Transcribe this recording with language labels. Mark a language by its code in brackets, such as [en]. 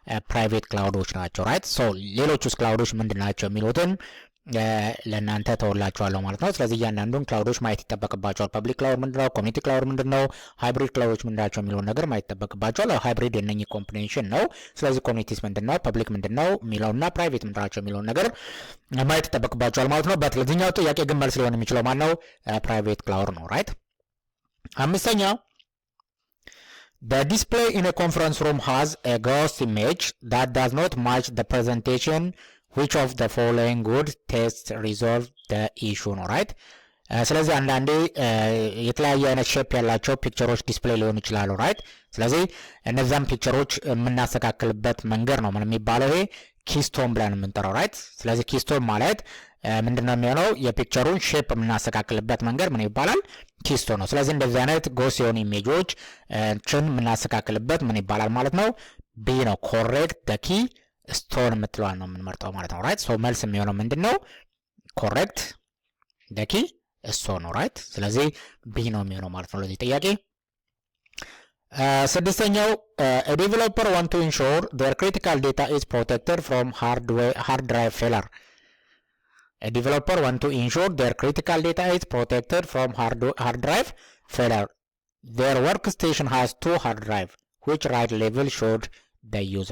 [am] ፕራይቬት ክላውዶች ናቸው። ራይት። ሶ ሌሎች ውስጥ ክላውዶች ምንድን ናቸው የሚሉትን ለእናንተ ተወላችኋለሁ ማለት ነው። ስለዚህ እያንዳንዱን ክላውዶች ማየት ይጠበቅባቸዋል። ፐብሊክ ክላውድ ምንድነው? ኮሚኒቲ ክላውድ ምንድነው? ሃይብሪድ ክላውዶች ምንድናቸው የሚለውን ነገር ማየት ይጠበቅባቸዋል። ሃይብሪድ የነኚህ ኮምቢኔሽን ነው። ስለዚህ ኮሚኒቲስ ምንድነው፣ ፐብሊክ ምንድነው የሚለውና ፕራይቬት ምንድናቸው የሚለውን ነገር ማየት ይጠበቅባቸዋል ማለት ነው። በትለኛው ጥያቄ ግን መልስ ሊሆን የሚችለው ማን ነው? ፕራይቬት ክላውድ ነው። ራይት። አምስተኛ [en] the display in a conference room has a ghost image that does not match the presentation. which of the following would test resolve the issue? [am] ነው። ራይት። ስለዚህ አንዳንዴ የተለያየ አይነት ሼፕ ያላቸው ፒክቸሮች ዲስፕሌይ ሊሆኑ ይችላሉ። ራይት። ስለዚህ እነዛም ፒክቸሮች የምናስተካክልበት መንገድ ነው ምን የሚባለው? ይሄ ኪስቶን ብለን የምንጠራው ራይት። ስለዚህ ኪስቶን ማለት ምንድነው የሚሆነው የፒክቸሩን ሼፕ የምናስተካክልበት መንገድ ምን ይባላል? ኪስቶን ነው። ስለዚህ እንደዚህ አይነት ጎስ የሆኑ ኢሜጆች ችን የምናስተካክልበት ምን ይባላል ማለት ነው? ቢ ነው። ኮሬክት ደ ኪ ስቶን የምትለዋል ነው የምንመርጠው ማለት ነው ራይት። ሶ መልስ የሚሆነው ምንድነው? ኮሬክት ደ ኪ ስቶን ነው ራይት። ስለዚህ ቢ ነው የሚሆነው ማለት ነው ለዚህ ጥያቄ። ስድስተኛው [en] a developer want to ensure their critical data is protected from hard drive failure. A developer want to ensure their critical data is protected from hard drive failure. Their workstation has 2 hard drive. Which write level should they use?